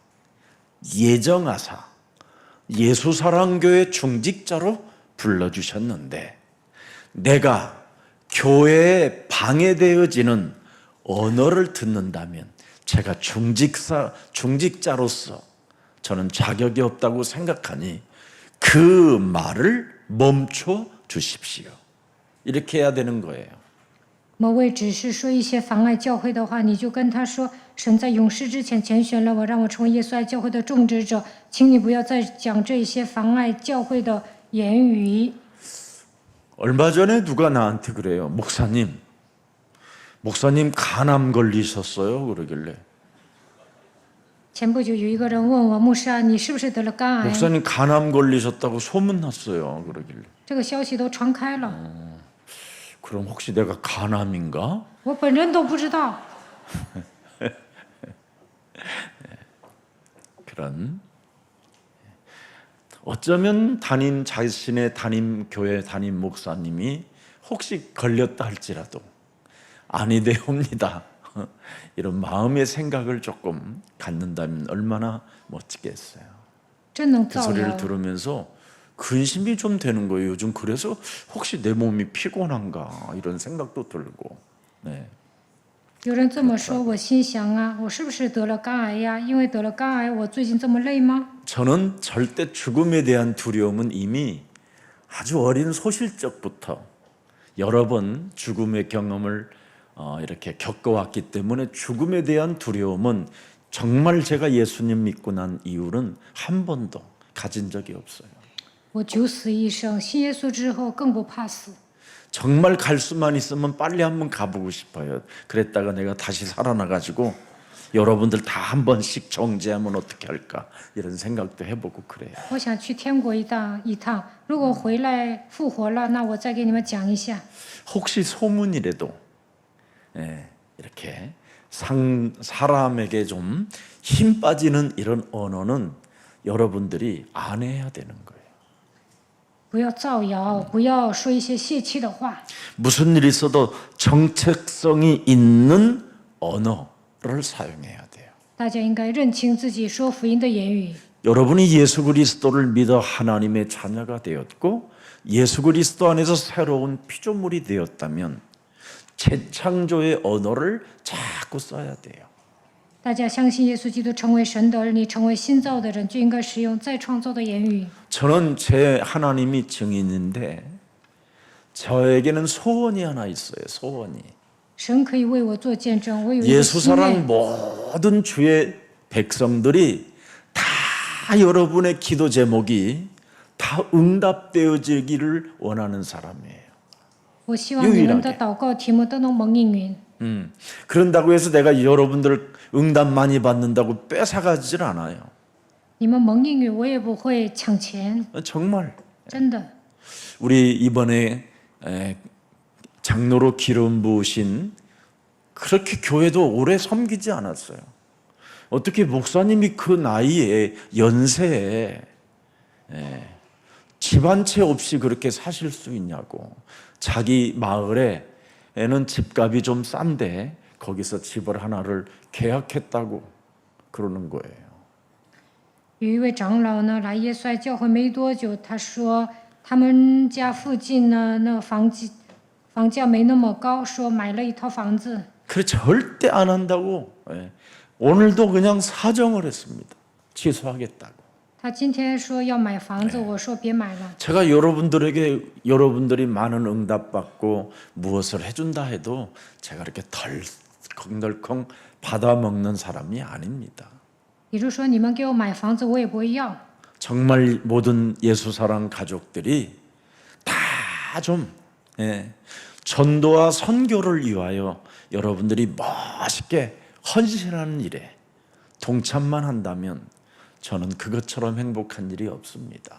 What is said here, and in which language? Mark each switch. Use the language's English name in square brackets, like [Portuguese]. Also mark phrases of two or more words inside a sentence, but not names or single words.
[Korean] 예정하사 예수사랑교회 중직자로 불러주셨는데 내가 교회에 방해되어지는 언어를 듣는다면 제가 중직자로서 저는 자격이 없다고 생각하니 그 말을 멈춰 주십시오. 이렇게 해야 되는 거예요. [Chinese] 某位只是说一些妨碍教会的话，你就跟他说：“神在永世之前拣选了我，让我成为耶稣爱教会的种植者，请你不要再讲这些妨碍教会的言语。” [Korean] 얼마 전에 누가 나한테 그래요. 목사님 간암 걸리셨어요? 그러길래 [Chinese] 前不久有一个人问我：“牧师啊，你是不是得了肝癌？” [Korean] 목사님 간암 걸리셨다고 소문났어요. 그러길래 [Chinese] 这个消息都传开了， [Korean] 그럼 혹시 내가 간암인가? [Chinese] 我本人都不知道。 [Korean] 그런 어쩌면 자신의 교회 담임 목사님이 혹시 걸렸다 할지라도 아니되옵니다. 이런 마음의 생각을 조금 갖는다면 얼마나 멋지겠어요. [Chinese] 真能 [Korean] 그 [Chinese] 造 [Korean] 소리를 [Chinese] 谣。 [Korean] 들으면서 근심이 좀 되는 거예요. 요즘 그래서 혹시 내 몸이 피곤한가 이런 생각도 들고. 네. [Chinese] 有人这么说，我心想啊，我是不是得了肝癌呀？因为得了肝癌，我最近这么累吗？ [Korean] 저는 절대 죽음에 대한 두려움은 이미 아주 어린 소실적부터 여러 번 죽음의 경험을 이렇게 겪어왔기 때문에 죽음에 대한 두려움은 정말 제가 예수님 믿고 난 이후로는 한 번도 가진 적이 없어요. [Chinese] 我九死一生，信耶稣之后更不怕死。 [Korean] 정말 갈 수만 있으면 빨리 한번 가보고 싶어요. 그랬다가 내가 다시 살아나가지고 여러분들 다 한 번씩 정죄하면 어떻게 할까 이런 생각도 해보고 그래요. [Chinese] 我想去天国一趟，如果回来复活了，那我再给你们讲一下。 [Korean] 혹시 소문이라도 이렇게 사람에게 좀 힘 빠지는 이런 언어는 여러분들이 안 해야 되는 거예요. [Chinese] 不要造谣，不要说一些泄气的话。 [Korean] 무슨 일이 있어도 정체성이 있는 언어를 사용해야 돼요. [Chinese] 大家应该认清自己说福音的言语。 [Korean] 여러분이 예수 그리스도를 믿어 하나님의 자녀가 되었고 예수 그리스도 안에서 새로운 피조물이 되었다면 재창조의 언어를 자꾸 써야 돼요. [Chinese] 大家相信耶稣基督成为神的儿女，成为新造的人，就应该使用再创造的言语。 [Korean] 저는 제 하나님이 증인인데 저에게는 소원이 하나 있어요. 소원이. [Chinese] 神可以为我做见证，我有一个 [Korean] 예수 [Chinese] 心 [Korean] 사랑 [Chinese] 愿， [Korean] 모든 주의 백성들이 다 여러분의 기도 제목이 다 응답되어지기를 원하는 사람이에요. [Chinese] 我希望你们的祷告题目都能蒙应允。 [Korean] 그런다고 해서 내가 여러분들 응답 많이 받는다고 뺏어가질 않아요. [Chinese] 你们蒙应允，我也不会抢钱， [Korean] 정말 [Chinese] 真的。 [Korean] 우리 이번에 장로로 기름 부으신 그렇게 교회도 오래 섬기지 않았어요. 어떻게 목사님이 그 나이에 연세에 집 한 채 없이 그렇게 사실 수 있냐고. 자기 마을에는 집값이 좀 싼데 거기서 집을 하나를 계약했다고 그러는 거예요. [Chinese] 有一位长老呢来耶稣爱教会没多久，他说他们家附近呢那房价没那么高，说买了一套房子。 [Korean] 그래 절대 안 한다고. 예. 오늘도 그냥 사정을 했습니다. 취소하겠다고. [Chinese] 他今天说要买房子，我说别买了。 [Korean] 제가 여러분들이 많은 응답받고 무엇을 해준다 해도 제가 이렇게 덜컹덜컹 받아먹는 사람이 아닙니다. [Chinese] 也就是说，你们给我买房子，我也不会要。 [Korean] 정말 모든 예수사랑 가족들이 다 좀 전도와 선교를 위하여 여러분들이 멋있게 헌신하는 일에 동참만 한다면 저는 그것처럼 행복한 일이 없습니다.